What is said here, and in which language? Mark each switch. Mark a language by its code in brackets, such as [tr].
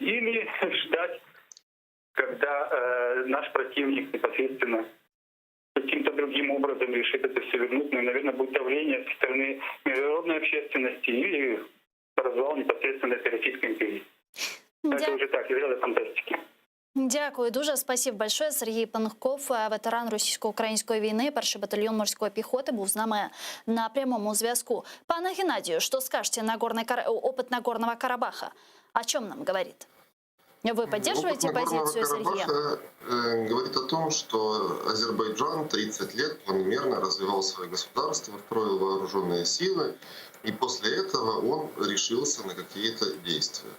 [ru] Или ждать, когда наш противник непосредственно каким-то другим образом решит это все вернуть. Ну, и, наверное, будет давление со стороны международной общественности или развал непосредственно Российской империи. Это уже так, из ряда фантастики. [uk] Дякую дуже. [ru] Спасибо большое. [uk] Сергій Панков, ветеран російсько-української війни, 1-й батальйон морської піхоти, був з нами на прямому зв'язку. [ru] Пане Геннадію, что скажете на опыт Нагорного Карабаха? О чем нам говорит? Вы поддерживаете позицию Сергея? Говорит о том, что Азербайджан 30 лет планомерно развивал свое государство, встроил вооруженные силы, и после этого он решился на какие-то действия.